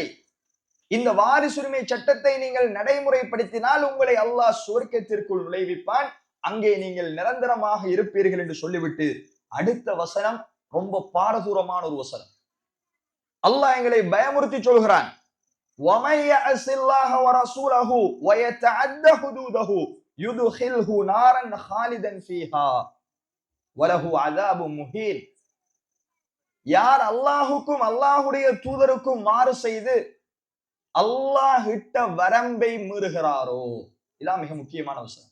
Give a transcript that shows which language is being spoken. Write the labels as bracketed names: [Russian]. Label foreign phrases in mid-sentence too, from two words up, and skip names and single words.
[Tamil] இந்த வாரிசுரிமை சட்டத்தை நீங்கள் நடைமுறைப்படுத்தினால் உங்களை அல்லாஹ் சுவர்க்கத்திற்குள் நுழைவிப்பான், அங்கே நீங்கள் நிரந்தரமாக இருப்பீர்கள் என்று சொல்லிவிட்டு அடுத்த வசனம் ரொம்ப பாரதூரமான ஒரு வசனம். அல்லாஹ் எங்களை பயமுறுத்தி சொல்கிறான், [Arabic] وَمَن يَعْصِ اللَّهَ وَرَسُولَهُ وَيَتَعَدَّ حُدُودَهُ يدخله نارا خالدا فيها وله عذاب مهين. [Tamil] யார் அல்லாஹுக்கும் அல்லாஹுடைய தூதருக்கும் மாறு செய்து அல்லாஹ் இட்ட வரம்பை மீறுகிறாரோ, இதான் மிக முக்கியமான விஷயம்.